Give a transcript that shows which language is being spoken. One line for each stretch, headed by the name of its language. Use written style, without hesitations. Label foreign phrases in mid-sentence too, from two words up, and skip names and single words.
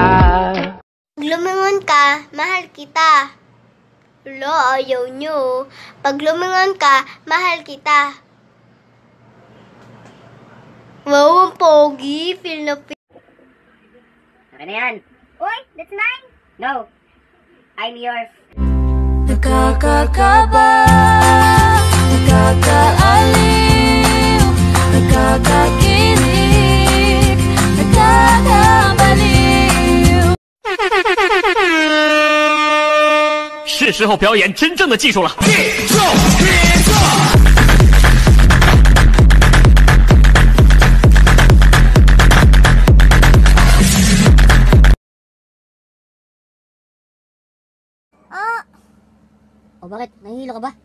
Filipino: Pag lumingon ka, mahal kita. Lo, ayaw nyo. Pag lumingon ka, mahal kita. Wow, ang pogi. Feel na feel. Ano yan? Uy,
English: that's mine. No. I'm yours.
Filipino: Nakakakaba, nakakaaliw, nakakakilig, nakakabaliw.
Chinese: 是时候表演真正的技术了。
Filipino: O bakit? Nahihilo ka ba?